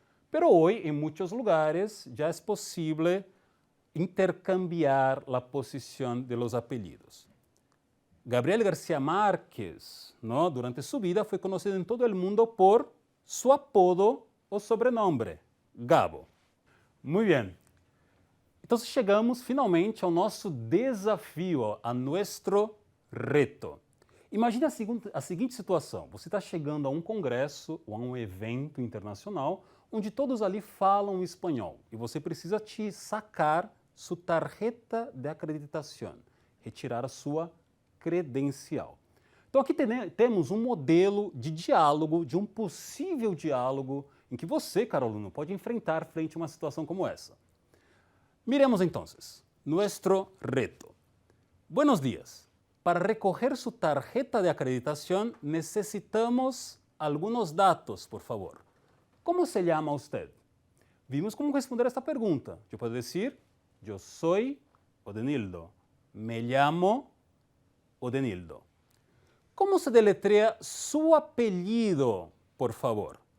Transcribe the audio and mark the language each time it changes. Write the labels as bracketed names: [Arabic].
[Spanish] Pero hoy en muchos lugares ya es posible intercambiar la posición de los apellidos. Gabriel García Márquez, ¿no? Durante su vida fue conocido en todo el mundo por su apodo o sobrenombre, Gabo. Muy bien. [Portuguese] Então chegamos finalmente ao nosso desafio, [Spanish] a nuestro reto. [Portuguese] Imagine a seguinte situação: você está chegando a um congresso ou a um evento internacional onde todos ali falam espanhol e você precisa te [Spanish] sacar sua tarjeta de acreditación, [Portuguese] retirar a sua credencial. Então aqui temos um modelo de diálogo, de um possível diálogo em que você, caro aluno, pode enfrentar frente a uma situação como essa. [Spanish] Miremos entonces, nuestro reto. Buenos días. Para recoger su tarjeta de acreditación necesitamos algunos datos, por favor. ¿Cómo se llama usted? Vimos cómo responder esta pergunta. [Portuguese] Eu posso dizer, eu sou Odenildo. [Spanish] Me llamo Odenildo. ¿Cómo se deletrea su apellido, por favor?